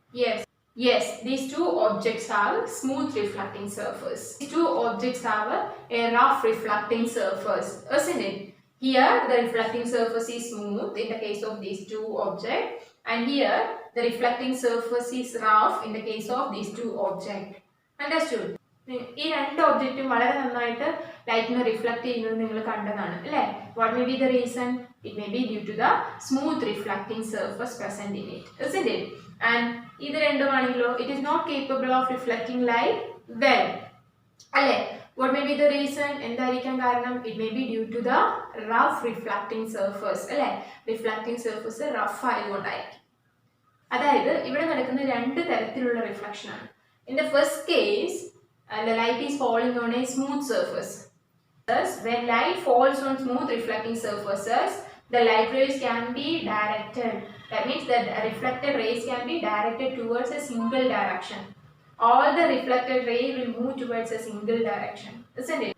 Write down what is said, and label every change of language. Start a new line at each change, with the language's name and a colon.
English: Yes, these 2 objects have smooth reflecting surface. These 2 objects have a rough reflecting surface, isn't it? Here, the reflecting surface is smooth in the case of these 2 objects, and here the reflecting surface is rough in the case of these 2 objects. Understood?
Malayalam: ഈ രണ്ട് ഒബ്ജക്റ്റും വളരെ നന്നായിട്ട് ലൈറ്റിനെ reflect ചെയ്യുന്നത് നിങ്ങൾ കണ്ടതാണ് അല്ലേ?
English: What may be the reason? It may be due to the smooth reflecting surface present in it, isn't it? And
Malayalam: ഇത് രണ്ടുമാണെങ്കിലോ
English: it is not capable of reflecting light well
Malayalam: അല്ലേ?
English: What may be the reason?
Malayalam: എന്തായിരിക്കാം കാരണം?
English: It may be due to the rough reflecting surface
Malayalam: അല്ലേ?
English: Reflecting surface rough
Malayalam: ആയതുകൊണ്ടായിരിക്കും. അതായത് ഇവിടെ നടക്കുന്ന രണ്ട് തരത്തിലുള്ള റിഫ്ലക്ഷൻ ആണ്.
English: In the first case, the light is falling on a smooth surface. Thus, when light falls on smooth reflecting surfaces, the light rays can be directed. That means that the reflected rays can be directed towards a single direction. All the reflected ray will move towards a single direction, isn't it?